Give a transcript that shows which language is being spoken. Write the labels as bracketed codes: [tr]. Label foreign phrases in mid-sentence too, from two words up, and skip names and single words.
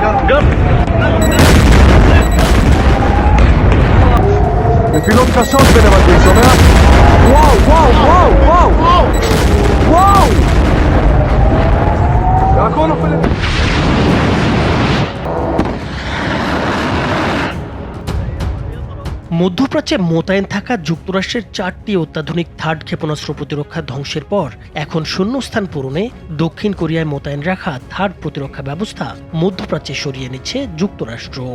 [he] נפילות קשות בנבטים, שומע? וואו, וואו, וואו, וואו! וואו! והכל נופל... [bn] মধ্যপ্রাচ্যে মোতায়েন থাকা যুক্তরাষ্ট্রের 4টি অত্যাধুনিক থার্ড ক্ষেপণাস্ত্র প্রতিরক্ষা ধ্বংসের পর এখন শূন্যস্থান পূরণে দক্ষিণ কোরিয়ায় মোতায়েন রাখা থার্ড প্রতিরক্ষা ব্যবস্থা মধ্যপ্রাচ্যে সরিয়ে নিচ্ছে যুক্তরাষ্ট্র।